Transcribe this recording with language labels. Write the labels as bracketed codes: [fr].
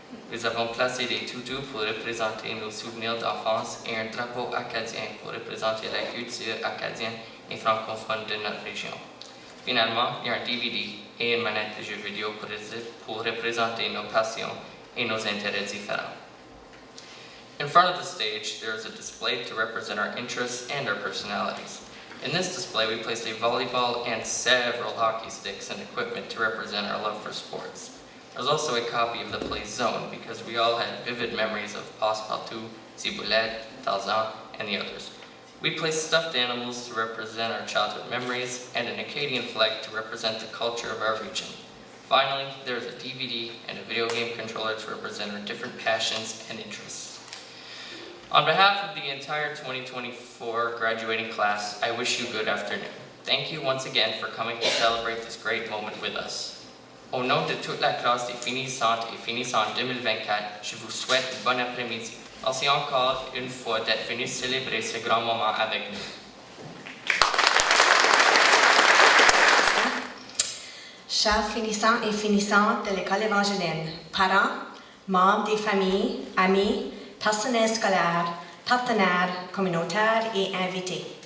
[fr] Nous avons placé des toutous pour représenter nos souvenirs d'enfance et un drapeau acadien pour représenter la culture acadienne et francophone de notre région. Finalement, il y a un DVD et une manette de jeux vidéo pour représenter nos passions et nos intérêts différents. [en] In front of the stage, there is a display to represent our interests and our personalities. In this display, we placed a volleyball and several hockey sticks and equipment to represent our love for sports. There's also a copy of the play Zone because we all had vivid memories of Passepartout, Ciboulette, Tarzan, and the others. We placed stuffed animals to represent our childhood memories and an Acadian flag to represent the culture of our region. Finally, there is a DVD and a video game controller to represent our different passions and interests. On behalf of the entire 2024 graduating class, I wish you good afternoon. Thank you once again for coming to celebrate this great moment with us. [fr] Au nom de toute la classe des finissantes et finissants 2024, je vous souhaite un bon après-midi. Merci encore une fois d'être venus célébrer ce grand moment avec nous. Chers finissants et finissantes de l'école Évangeline, parents, membres des familles, amis, personnel scolaire, partenaires communautaires et invités.